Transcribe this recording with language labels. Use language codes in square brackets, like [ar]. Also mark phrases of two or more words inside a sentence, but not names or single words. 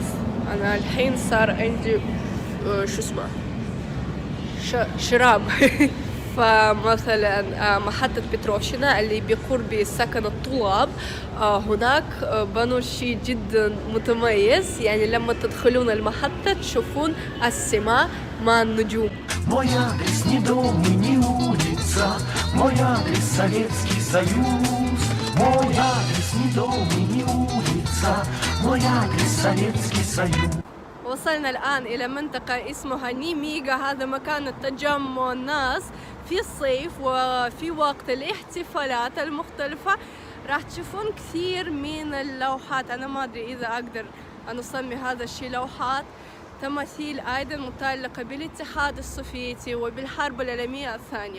[ar] أنا الحين صار عندي شو اسمه شراب فمثلا محطة بتروفشنا اللي بقرب سكن الطلاب، هناك بنوا شيء جدا متميز، يعني لما تدخلون المحطة تشوفون السماء مع النجوم. [ru] Мой адрес не дом и не улица, мой адрес Советский Союз. Мой адрес не дом и не улица, мой адрес Советский Союз. [ar] وصلنا الآن إلى منطقة اسمها نيميغا. هذا مكان التجمع الناس في الصيف وفي وقت الاحتفالات المختلفة. راح تشوفون كثير من اللوحات، أنا ما أدري إذا أقدر أن أسمي هذا الشيء لوحات، تماثيل أيضا متعلقة بالاتحاد السوفيتي وبالحرب العالمية الثانية.